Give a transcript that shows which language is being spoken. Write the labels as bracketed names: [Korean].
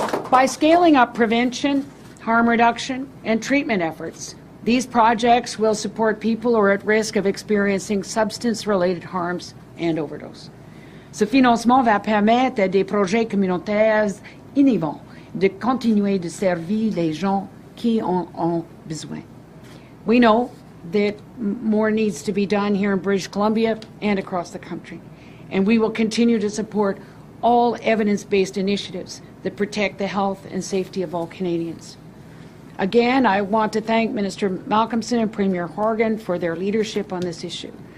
[English] By scaling up prevention, harm reduction, and treatment efforts, these projects will support people who are at risk of experiencing substance-related harms and overdose. [French] Ce financement va permettre à des projets communautaires innovants de continuer de servir les gens qui en ont besoin. [English] We know that more needs to be done here in British Columbia and across the country, and we will continue to support all evidence-based initiatives that protect the health and safety of all Canadians. Again, I want to thank Minister Malcolmson and Premier Horgan for their leadership on this issue.